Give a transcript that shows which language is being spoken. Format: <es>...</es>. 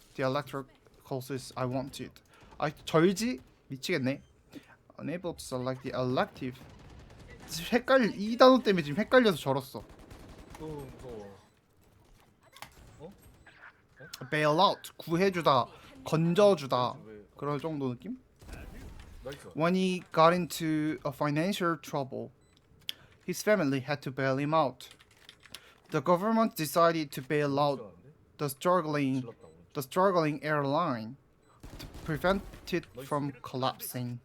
<en>The electric courses I wanted.</en> <ko>절지 미치겠네.</ko> <en>Unable to select the elective.</en> <ko>이 단어 때문에 지금 헷갈려서 절었어. 무서워. Bailout 구해주다, 건져주다 그럴 정도 느낌? 나이스.</ko> <en>When he got into a financial trouble, his family had to bail him out. The government decided to bail out the struggling airline to prevent it from collapsing.</en>